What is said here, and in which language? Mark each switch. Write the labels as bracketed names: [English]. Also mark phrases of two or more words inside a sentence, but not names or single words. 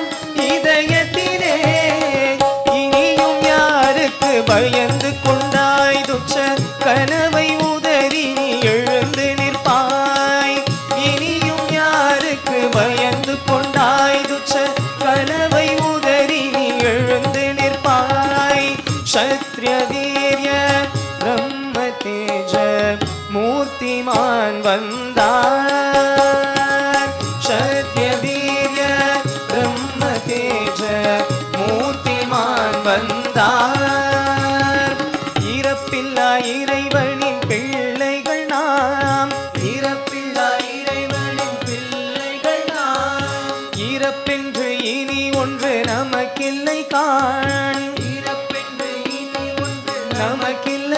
[Tamil] இதயத்திலே இனியும் யாருக்கு பயந்து கொண்டாய் துச்ச கனவை உதறி நீ எழுந்து நிற்பாய் இனியும் யாருக்கு பயந்து கொண்டாய் துச்ச கனவை உதறி நீ எழுந்து நிற்பாய் [Sanskrit] क्षत्रिय वीर्य ब्रह्म तेज मूर्तिमान [Tamil] வந்தார் [Sanskrit] क्षत्रिय वीर्य ब्रह्म तेज मूर्तिमान [Tamil] வந்தார் இறப்பில்லா இறைவனின் பிள்ளைகள் நாம் இறப்பில்லா இறைவனின் பிள்ளைகள் நாம் இறப்பென்று இனி ஒன்று நமக்கில்லை காண் இறப்பென்று இனி ஒன்று நமக்கில்லை